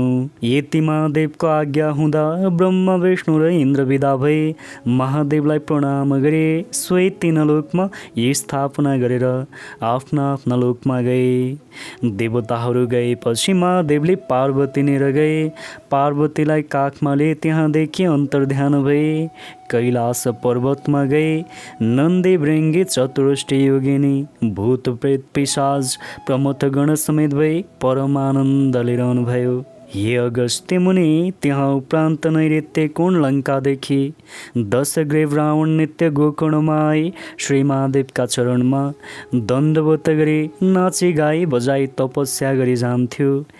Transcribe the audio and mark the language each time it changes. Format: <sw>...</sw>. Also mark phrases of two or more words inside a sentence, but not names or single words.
<ne>यति महादेवको आज्ञा हुँदा ब्रह्मा विष्णु र इन्द्र विदा भए महादेवलाई प्रणाम गरे। सोही तीन लोकमा स्थापना गरेर आफ्ना आफ्ना लोकमा गए। देवताहरू गएपछि महादेवले पार्वतीनेर गए। पार्वतीलाई काखमा लिए त्यहाँ देखि अन्तर्ध्यान भए। कैलाश पर्वतमा गए। नन्दी भृङ्गी चतुष्टय योगिनी भूत प्रेत पिशाच प्रमथगण समेत भई परमानन्दले रहनुभयो। हे अगस्त्य मुनि, त्यहाँ उपरान्त नैऋत्य कोण लङ्कादेखि दशग्रीव रावण नित्य गोकर्णमा आए श्री महादेवका चरणमा दण्डवत गरी नाची गाई बजाई तपस्या गरी जान्थ्यो।</ne>